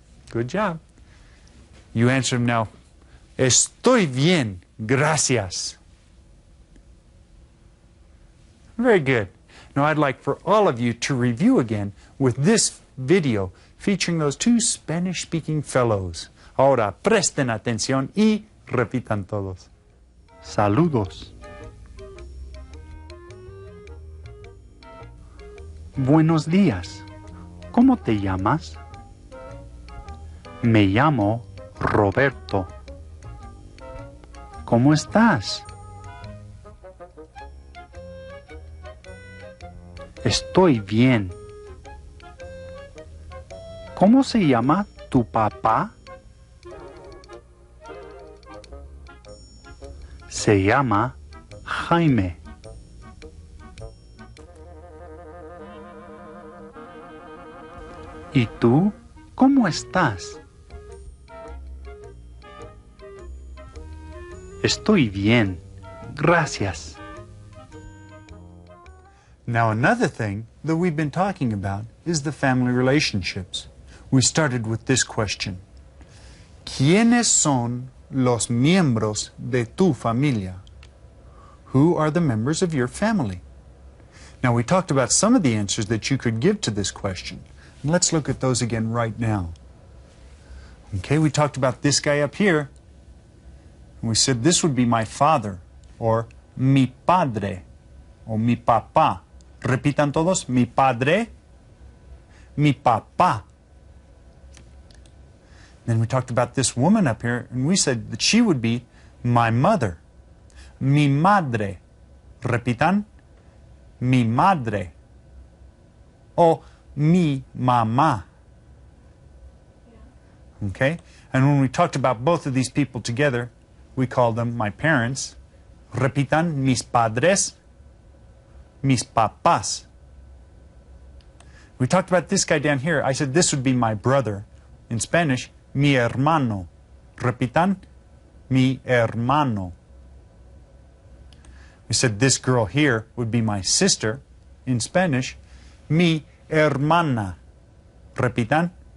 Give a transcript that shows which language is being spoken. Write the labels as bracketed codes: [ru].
[en] Good job. You answer him now. [es] Estoy bien, gracias. [en] Very good. Now I'd like for all of you to review again with this video featuring those two Spanish-speaking fellows. [es] Ahora presten atención y repitan todos. Saludos. Buenos días. ¿Cómo te llamas? Me llamo Roberto. ¿Cómo estás? Estoy bien. ¿Cómo se llama tu papá? Se llama Jaime. ¿Y tú cómo estás? Estoy bien, gracias. [en] Now another thing that we've been talking about is the family relationships. We started with this question. [es] ¿Quiénes son los miembros de tu familia? [en] Who are the members of your family? Now we talked about some of the answers that you could give to this question. And let's look at those again right now. Okay, we talked about this guy up here. And we said this would be my father, or [es] mi padre, [en] or [es] mi papá. Repitan todos, mi padre, mi papá. [en] Then we talked about this woman up here, and we said that she would be my mother, [es] mi madre. Repitan, mi madre, o mi mamá. [en] Okay? And when we talked about both of these people together, we called them my parents. [es] Repitan, mis padres, mis papás. [en] We talked about this guy down here. I said this would be my brother. In Spanish, [es] mi hermano. Repitan, mi hermano. [en] We said this girl here would be my sister. In Spanish, [es] mi hermana. Repitan.